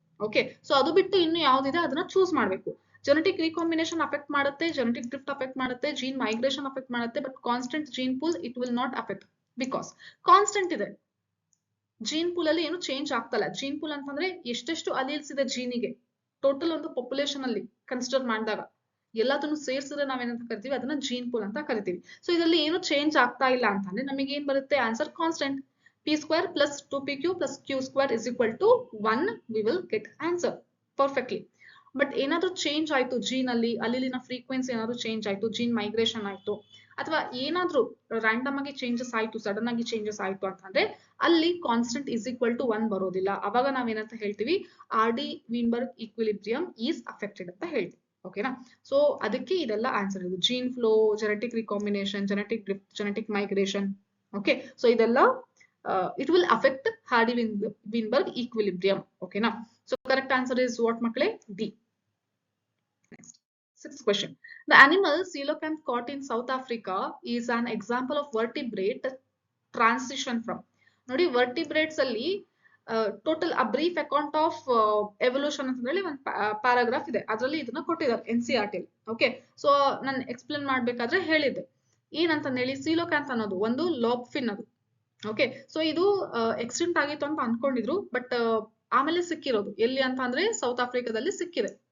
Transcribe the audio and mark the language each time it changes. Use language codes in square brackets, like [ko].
[kn] Okay, so ಅದು ಬಿಟ್ಟು ಇನ್ನು ಯಾವ್ದಿದೆ ಅದನ್ನ ಚೂಸ್ ಮಾಡ್ಬೇಕು. ಜೆನೆಟಿಕ್ ರೀಕಾಂಬಿನೇಷನ್ ಅಫೆಕ್ಟ್ ಮಾಡುತ್ತೆ, ಜೆನೆಟಿಕ್ ಡ್ರಿಫ್ಟ್ ಅಫೆಕ್ಟ್ ಮಾಡುತ್ತೆ, ಜೀನ್ ಮೈಗ್ರೇಷನ್ ಅಫೆಕ್ಟ್ ಮಾಡುತ್ತೆ, [en] but constant gene pool it will not affect, because constant [kn] ಇದೆ. ಜೀನ್ ಪೂಲ್ ಅಲ್ಲಿ ಏನು ಚೇಂಜ್ ಆಗ್ತಲ್ಲ. ಜೀನ್ ಪೂಲ್ ಅಂತಂದ್ರೆ ಎಷ್ಟೆಷ್ಟು ಅಲೀಲ್ಸ್ ಇದೆ ಜೀನಿಗೆ, ಟೋಟಲ್ ಒಂದು ಪಾಪ್ಯುಲೇಷನ್ ಅಲ್ಲಿ ಕನ್ಸಿಡರ್ ಮಾಡಿದಾಗ ಎಲ್ಲದನ್ನು ಸೇರಿಸಿದ್ರೆ ನಾವೇನಂತ ಕರಿತೀವಿ, ಅದನ್ನ ಜೀನ್ ಪೂಲ್ ಅಂತ ಕರಿತೀವಿ. ಸೊ ಇದರಲ್ಲಿ ಏನು ಚೇಂಜ್ ಆಗ್ತಾ ಇಲ್ಲ ಅಂತಂದ್ರೆ ನಮಗೆ ಏನ್ ಬರುತ್ತೆ answer, constant. [en] p² plus 2pq plus q² is equal to 1, we will get answer perfectly. [kn] But ಏನಾದ್ರೂ ಚೇಂಜ್ ಆಯ್ತು ಜೀನ್ ಅಲ್ಲಿ, ಅಲ್ಲಿನ ಫ್ರೀಕ್ವೆನ್ಸಿ ಏನಾದ್ರು ಚೇಂಜ್ ಆಯ್ತು, ಜೀನ್ ಮೈಗ್ರೇಷನ್ ಆಯ್ತು, ಅಥವಾ ಏನಾದ್ರೂ ರ್ಯಾಂಡಮ್ ಆಗಿ ಚೇಂಜಸ್ ಆಯ್ತು, ಸಡನ್ ಆಗಿ ಚೇಂಜಸ್ ಆಯ್ತು ಅಂತಂದ್ರೆ ಅಲ್ಲಿ [en] constant is equal to 1 [kn] ಬರೋದಿಲ್ಲ. ಅವಾಗ ನಾವೇನಂತ ಹೇಳ್ತೀವಿ, [en] Hardy Weinberg equilibrium is affected [kn] ಅಂತ ಹೇಳ್ತೀವಿ. ಓಕೆನಾ, ಸೊ ಅದಕ್ಕೆ ಇದೆಲ್ಲ ಆನ್ಸರ್ ಇದು. Gene flow, genetic recombination, genetic drift, genetic migration. [en] Okay, so ಇದೆಲ್ಲ it will affect Hardy-Weinberg equilibrium. ಓಕೆನಾ, ಸೊ ಕರೆಕ್ಟ್ ಆನ್ಸರ್ ಇಸ್ ವಾಟ್ ಮಕ್ಕಳೇ, D. Next, 6th question. The animal coelacanth caught in South Africa is an example of vertebrate transition from. [kn] ನೋಡಿ, vertebrates ಅಲ್ಲಿ total [en] a brief account of evolution [kn] ಅಂತ ಹೇಳಿ ಒಂದು paragraph ಇದೆ, ಅದರಲ್ಲಿ ಇದನ್ನ ಕೊಟ್ಟಿದ್ದಾರೆ NCERT. ಓಕೆ, ಸೊ ನಾನು ಎಕ್ಸ್ಪ್ಲೇನ್ ಮಾಡ್ಬೇಕಾದ್ರೆ ಹೇಳಿದ್ದೆ ಏನಂತ ಹೇಳಿ, ಸೀಲೋಕ್ಯಾಂತ್ ಅನ್ನೋದು ಒಂದು ಲಾಬ್ ಫಿನ್ ಅದು. ಓಕೆ, ಸೊ ಇದು ಎಕ್ಸ್ಟೆಂಟ್ ಆಗಿತ್ತು ಅಂತ ಅನ್ಕೊಂಡಿದ್ರು, ಬಟ್ ಆಮೇಲೆ ಸಿಕ್ಕಿರೋದು ಎಲ್ಲಿ ಅಂತ ಅಂದ್ರೆ ಸೌತ್ ಆಫ್ರಿಕಾದಲ್ಲಿ ಸಿಕ್ಕಿದೆ.